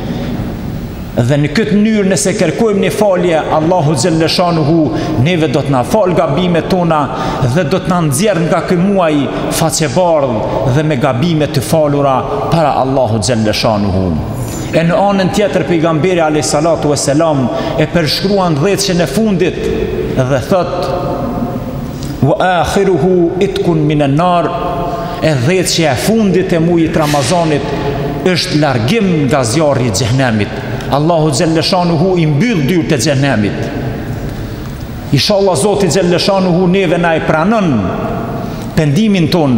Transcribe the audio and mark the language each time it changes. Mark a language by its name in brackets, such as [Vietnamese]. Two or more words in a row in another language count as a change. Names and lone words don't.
[Albanian] Dhe në këtë mënyrë nëse kërkojmë një falje, Allahu xhalleshanuhu neve do të na fal gabimet tona dhe do të na nxjerr nga ky muaj faqebardh dhe me gabime të falura para Allahu xhalleshanuhu. E në anën tjetër pejgamberi [Arabic] عليه الصلاة والسلام [Albanian] e përshkruan 10 e fundit dhe thot: [Arabic] وآخره عتق من النار, [Albanian] e 10 e fundit e muajit Ramazanit është largim nga zjarri i xhenemit. Allahu xhalleshanuhu i mbyll dyert e xhenemit. Inshallah Zoti xhalleshanuhu neve na e pranon pendimin ton.